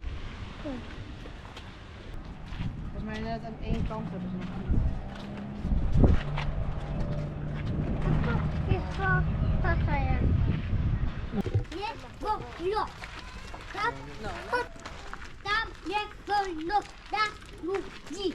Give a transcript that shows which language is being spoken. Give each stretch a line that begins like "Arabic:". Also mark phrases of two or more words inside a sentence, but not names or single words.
Dutch: Volgens mij net aan één kant hebben ze nog niet.
Polish: Wiesz co? To jest? Nie wolno. Tak? Tam nie wolno dla ludzi.